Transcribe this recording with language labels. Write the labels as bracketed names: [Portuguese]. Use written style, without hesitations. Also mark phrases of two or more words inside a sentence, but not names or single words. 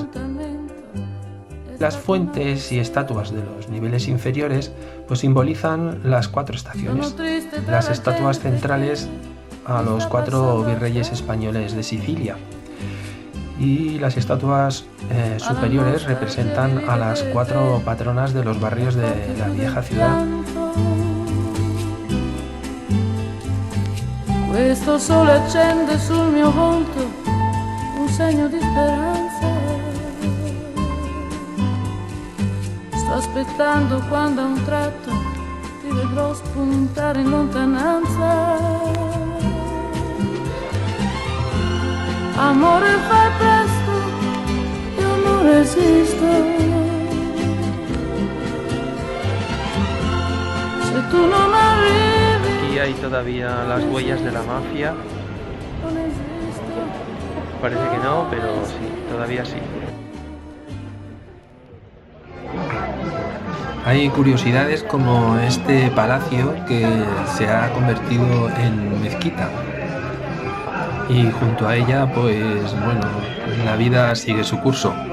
[Spanish] Las fuentes y estatuas de los niveles inferiores pues simbolizan las 4 estaciones. Las estatuas centrales a los 4 virreyes españoles de Sicilia y las estatuas superiores representan a las 4 patronas de los barrios de la vieja ciudad. [Italian] Questo sole accende sul mio volto un segno di speranza. Sto aspettando quando a un tratto ti vedrò spuntare in lontananza. Amore, fai presto, io non resisto. Se tu non arrivi. [Spanish] Aquí hay todavía las huellas de la mafia. Parece que no, pero sí, todavía sí. Hay curiosidades como este palacio que se ha convertido en mezquita y junto a ella, pues bueno, la vida sigue su curso.